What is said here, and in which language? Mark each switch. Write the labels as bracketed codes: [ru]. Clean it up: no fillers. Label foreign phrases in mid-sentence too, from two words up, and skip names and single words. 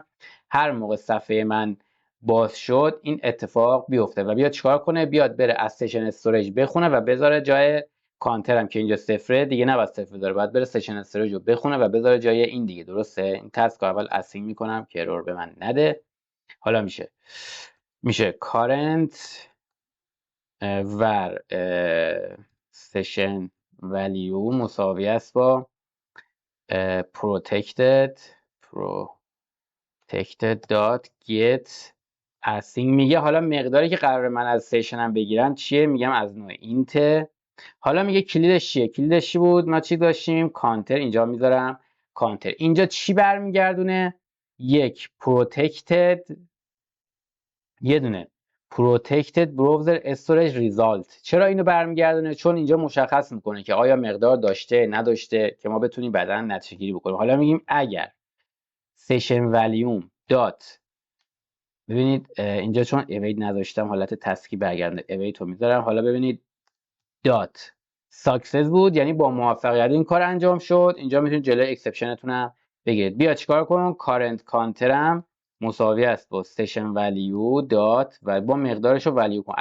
[fa] هر موقع صفحه من باز شد این اتفاق بیفته و بیاد چیکار کنه؟ بیاد بره [en] station storage [fa] بخونه و بذاره جای کانتر هم که اینجا صفره دیگه. نباید صفر داره، باید بره [en] session storage [fa] رو بخونه و بذاره جای این دیگه. درسته؟ این تسک رو اول اسینگ میکنم که ارور به من نده. حالا میشه [en] current var session value [fa] مساوی است با [en] protected dot get async. [fa] میگه حالا مقداری که قرار من از سشنم بگیرم چیه؟ میگم از نوع اینت. حالا میگه کلیدش چیه؟ کلیدش چی بود؟ ما چی داشتیم؟ کانتر. اینجا میذارم کانتر. اینجا چی برمیگردونه؟ یک protected، یه دونه [en] protected browser storage result. [fa] چرا اینو برمیگردونه؟ چون اینجا مشخص میکنه که آیا مقدار داشته نداشته که ما بتونیم بعدا نتیجه گیری بکنیم. حالا میگیم اگر [en] session volume [fa] دات، ببینید اینجا چون اوید نذاشتم حالت تسکی برگردونه، اوید رو میذارم. حالا ببینید [en] dot success [fa] بود، یعنی با موفقیت این کار انجام شد. اینجا میتونید جلوی اکسپشنتون هم بگیرید. بیا چیکار کنم؟ کارنت کانترم مساوی است با [en] session value dot [fa] و با مقدارش رو ولیو کن.